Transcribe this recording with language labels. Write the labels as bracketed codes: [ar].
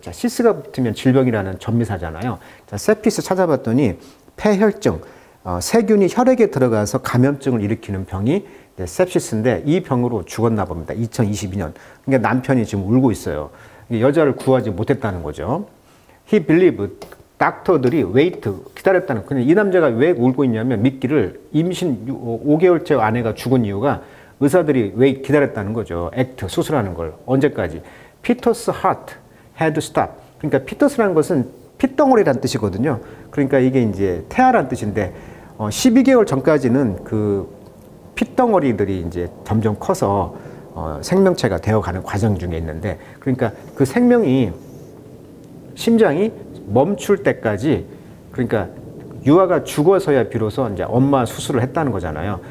[ko] 자, 시스가 붙으면 질병이라는 전미사잖아요. 자, sepsis 찾아봤더니 폐혈증, 세균이 혈액에 들어가서 감염증을 일으키는 병이 sepsis인데 이 병으로 죽었나 봅니다. 2022년. 그러니까 남편이 지금 울고 있어요. 여자를 구하지 못했다는 거죠. [en] He believed [ko] 닥터들이 [en] wait [ko] 기다렸다는. 근데 이 남자가 왜 울고 있냐면 믿기를 임신 5개월째 아내가 죽은 이유가 의사들이 wait 기다렸다는 거죠. act 수술하는 걸 언제까지? [en] Peter's heart had stopped. [ko] 그러니까 피터스라는 것은 핏덩어리란 뜻이거든요. 그러니까 이게 이제 태아란 뜻인데 12개월 전까지는 그 핏덩어리들이 이제 점점 커서 생명체가 되어가는 과정 중에 있는데, 그러니까 그 생명이 심장이 멈출 때까지, 그러니까 유아가 죽어서야 비로소 이제 엄마 수술을 했다는 거잖아요.